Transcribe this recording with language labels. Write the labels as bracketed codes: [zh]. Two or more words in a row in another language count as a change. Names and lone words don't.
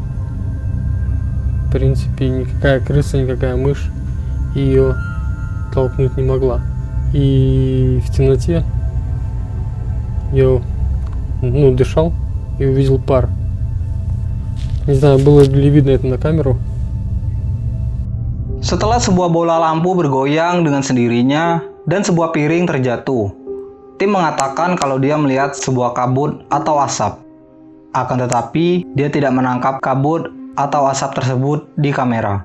[ru] В принципе, никакая крыса, никакая мышь ее толкнуть не могла. И в темноте я дышал и увидел пар. Не знаю, было ли видно это на камеру. [id] Setelah sebuah bola lampu bergoyang dengan sendirinya dan sebuah piring terjatuh, Tim mengatakan kalau dia melihat sebuah kabut atau asap. Akan tetapi, dia tidak menangkap kabut atau asap tersebut di kamera.